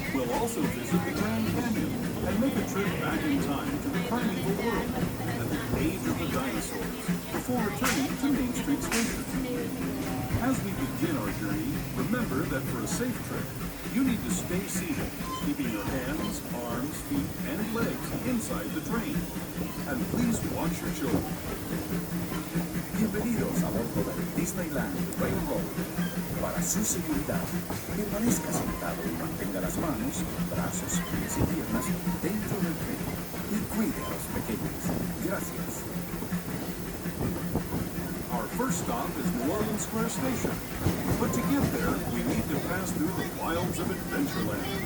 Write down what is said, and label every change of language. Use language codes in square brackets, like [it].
[en] We'll also visit the Grand Canyon and make a trip back in time to the primeval world and the age of the dinosaurs before returning to Main Street Station. As we begin our journey, remember that for a safe trip, you need to stay seated, keeping your hands, arms, feet, and legs inside the train. And please watch your children. [es] Bienvenidos a bordo del Disneyland Railroad. Para su seguridad, permanezca sentado y mantenga las manos, brazos, pies y piernas dentro del tren. Y cuide a los pequeños. Gracias. [en] Our first stop is New Orleans Square Station. But to get there, we need to pass through the wilds of Adventureland.